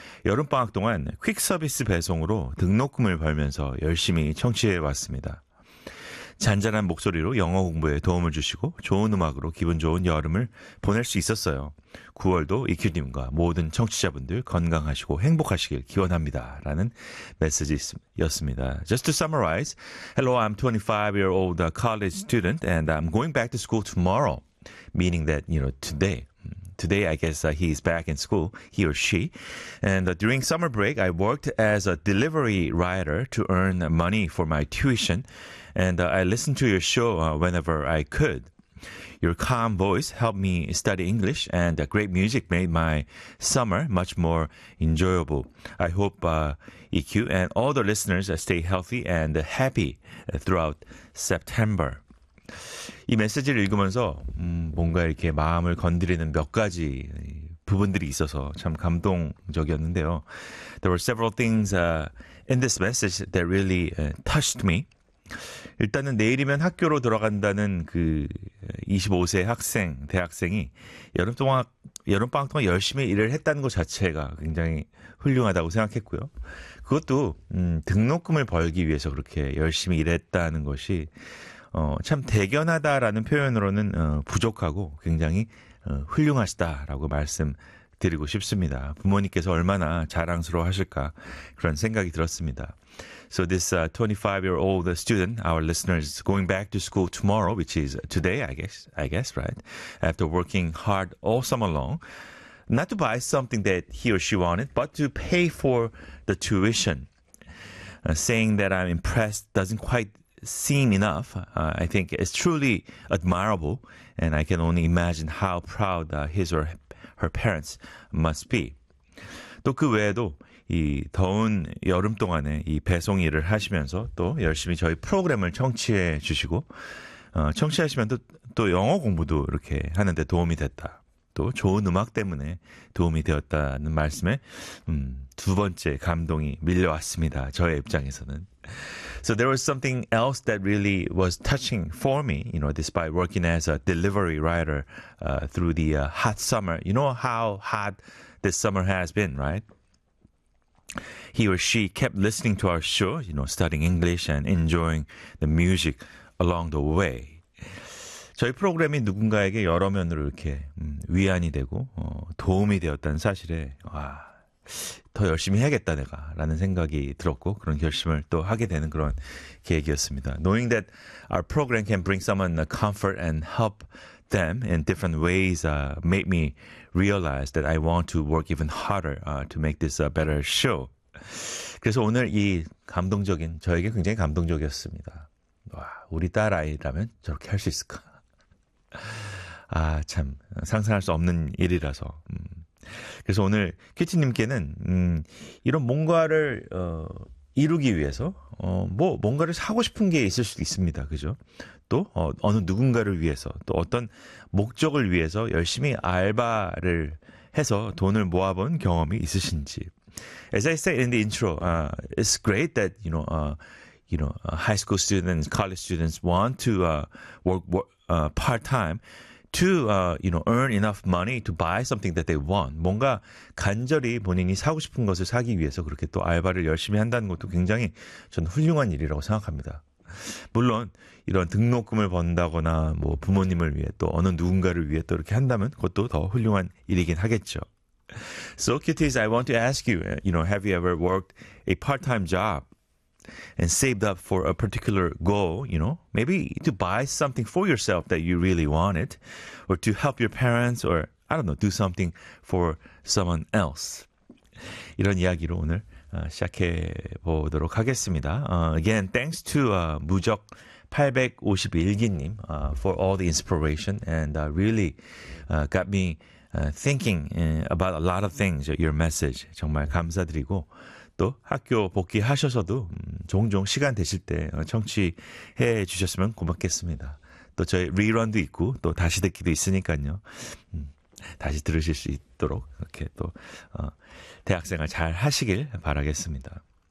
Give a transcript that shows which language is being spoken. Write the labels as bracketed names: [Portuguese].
[Korean] 여름방학 동안 퀵서비스 배송으로 등록금을 벌면서 열심히 청취해왔습니다. 잔잔한 목소리로 영어 공부에 도움을 주시고 좋은 음악으로 기분 좋은 여름을 보낼 수 있었어요. 9월도 이큐님과 모든 청취자분들 건강하시고 행복하시길 기원합니다. 라는 메시지였습니다. [English] Just to summarize, hello, I'm 25-year-old college student and I'm going back to school tomorrow. Meaning that, you know, today. Today, I guess he is back in school, he or she. And during summer break, I worked as a delivery rider to earn money for my tuition. And I listened to your show whenever I could. Your calm voice helped me study English, and great music made my summer much more enjoyable. I hope EQ and all the listeners stay healthy and happy throughout September. [Korean] 이 메시지를 읽으면서 뭔가 이렇게 마음을 건드리는 몇 가지 부분들이 있어서 참 감동적이었는데요. [English] There were several things in this message that really touched me. [Korean] 일단은 내일이면 학교로 돌아간다는 그 25세 학생, 대학생이 여름방학 동안 열심히 일을 했다는 것 자체가 굉장히 훌륭하다고 생각했고요. 그것도 등록금을 벌기 위해서 그렇게 열심히 일했다는 것이 참 대견하다라는 표현으로는 부족하고 굉장히 훌륭하시다라고 말씀드리고 싶습니다. 부모님께서 얼마나 자랑스러워하실까 그런 생각이 들었습니다. [English] So this 25-year-old student, our listeners going back to school tomorrow, which is today, I guess, right? After working hard all summer long, not to buy something that he or she wanted, but to pay for the tuition. Saying that I'm impressed doesn't quite seem enough. I think it's truly admirable, and I can only imagine how proud his or her parents must be. [Korean] 또 그 외에도 이 더운 여름 동안에 이 배송 일을 하시면서 또 열심히 저희 프로그램을 청취해 주시고 청취하시면 또 영어 공부도 이렇게 하는데 도움이 됐다. 또 좋은 음악 때문에 도움이 되었다는 말씀에 두 번째 감동이 밀려왔습니다. 저의 입장에서는. [English] So there was something else that really was touching for me, you know, despite working as a delivery rider through the hot summer. You know how hot this summer has been, right? He or she kept listening to our show, you know, studying English and enjoying the music along the way. [Korean] 저희 프로그램이 누군가에게 여러 면으로 이렇게 위안이 되고 도움이 되었다는 사실에 와, 더 열심히 해야겠다 내가 라는 생각이 들었고 그런 결심을 또 하게 되는 그런 계획이었습니다. [English] Knowing that our program can bring someone comfort and help them in different ways made me realize that I want to work even harder to make this a better show. [Korean] 그래서 오늘 이 감동적인 저에게 굉장히 감동적이었습니다. 와, 우리 딸 아이라면 저렇게 할 수 있을까? 아, 참 상상할 수 없는 일이라서 그래서 오늘 큐티님께는 이런 뭔가를 이루기 위해서 뭔가를 사고 싶은 게 있을 수도 있습니다. 그죠? 또 어느 누군가를 위해서 또 어떤 목적을 위해서 열심히 알바를 해서 돈을 모아본 경험이 있으신지. [English] As I said in the intro, it's great that you know, high school students, college students want to work part-time to earn enough money to buy something that they want. [Korean] 뭔가 간절히 본인이 사고 싶은 것을 사기 위해서 그렇게 또 알바를 열심히 한다는 것도 굉장히 저는 훌륭한 일이라고 생각합니다. 물론 이런 등록금을 번다거나 뭐 부모님을 위해 또 어느 누군가를 위해 또 이렇게 한다면 그것도 더 훌륭한 일이긴 하겠죠. [English] So, cuties, I want to ask you, you know, have you ever worked a part-time job and saved up for a particular goal, you know, maybe to buy something for yourself that you really wanted or to help your parents or, I don't know, do something for someone else. [Korean] 이런 이야기로 오늘 시작해 보도록 하겠습니다. [English] Again, thanks to 무적 851기님 for all the inspiration and really got me thinking about a lot of things, your message. [Korean] 정말 감사드리고 또 학교 복귀하셔서도 종종 시간 되실 때 청취해 주셨으면 고맙겠습니다. 또 저희 리런도 있고 또 다시 듣기도 있으니까요. 다시 들으실 수 있도록 이렇게 또 대학생활 잘 하시길 바라겠습니다.